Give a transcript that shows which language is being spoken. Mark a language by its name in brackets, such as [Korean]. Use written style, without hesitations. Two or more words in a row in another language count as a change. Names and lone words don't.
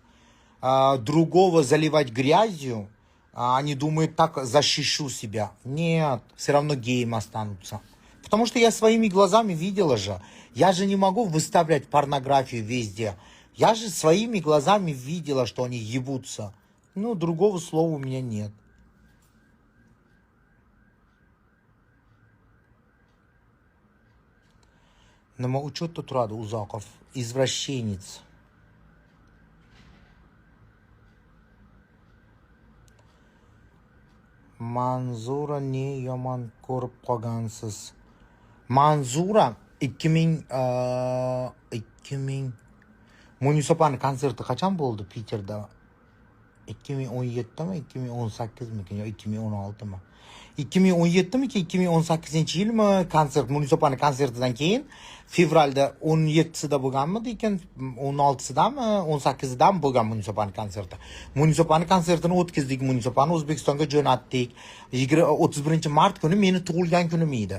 [Russian] Другого заливать грязью, они думают, так защищу себя. Нет, все равно геем останутся. Потому что я своими глазами видела же. Я же не могу выставлять порнографию везде. Я же своими глазами видела, что они ебутся. Ну, другого слова у меня нет. [Uzbek] Nima uchun turadi Uzoqov? [Russian] Извращенец. [Uzbek] Manzura ne yomon ko'rib qolgansiz? Manzura 2000 Munisopani konserti qachon bo'ldi Piterda? 2017mi, 2018mi yo 2016mi? 2017mi, 2018-yilmi konsert, Munisopani konsertidan keyin fevralda 17sida bo'lganmidi ekan, 16sidami, 18sidami bo'lgan Munisopani konserti. Munisopani konsertini o'tkazdik, Munisopani O'zbekistonga jo'natdik. 31-mart kuni meni tug'ilgan kunim edi.